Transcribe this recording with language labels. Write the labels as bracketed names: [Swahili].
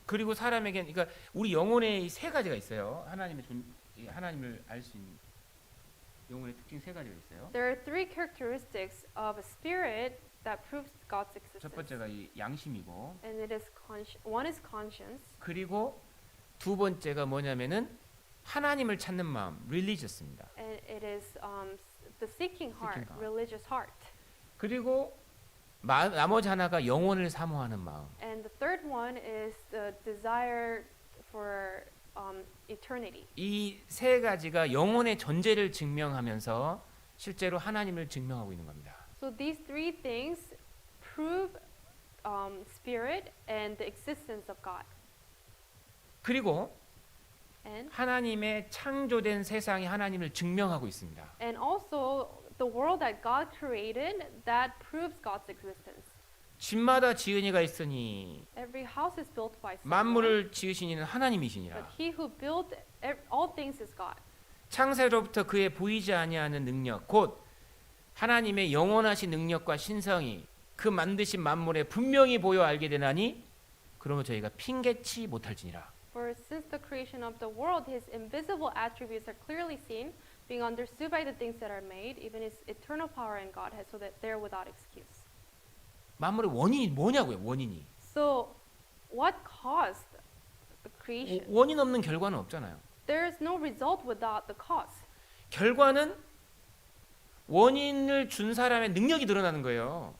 [Korean] 그리고 사람에게 그러니까 우리 영혼에 이 세 가지가 있어요. 하나님을 알 수 있는 영혼의 특징 세 가지가 있어요. [English] There are three characteristics of a spirit that proves God's [Korean] 첫 [English] existence. [Korean] 번째가 이 양심이고, [English] And it is one is conscience, [Korean] 그리고 두 번째가 뭐냐면은 하나님을 찾는 마음, religious입니다. [English] and it is the seeking heart, Seeking heart. religious heart. [Korean] 그리고 나머지 하나가 영혼을 사모하는 마음. [English] And the third one is the desire for eternity. [Korean] 이 세 가지가 영혼의 존재를 증명하면서 실제로 하나님을 증명하고 있는 겁니다. [English] So these three things prove spirit and the existence of God. [Korean] 그리고 [English] And [Korean] 하나님의 창조된 세상이 하나님을 증명하고 있습니다. [English] also the world that God created that proves God's existence. [Korean] 집마다 지은이가 있으니 [English] Every house is built by someone, [Korean] 만물을 지으신 이는 하나님이시니라. [English] but he who built all things is God. [Korean] 창세로부터 그의 보이지 아니하는 능력 곧 하나님의 영원하신 능력과 신성이 그 만드신 만물에 분명히 보여 알게 되나니 그러면 저희가 핑계치 못할지니라. [English] For since the creation of the world, his invisible attributes are clearly seen, being understood by the things that are made, even his eternal power and Godhead, so that they're without excuse. [Korean] 만물의 원인이 뭐냐고요? 원인이. [English] So, what caused the creation? [Korean] 원인 없는 결과는 없잖아요. [English] There is no result without the cause. [Korean] 결과는 원인을 준 사람의 능력이 드러나는 거예요.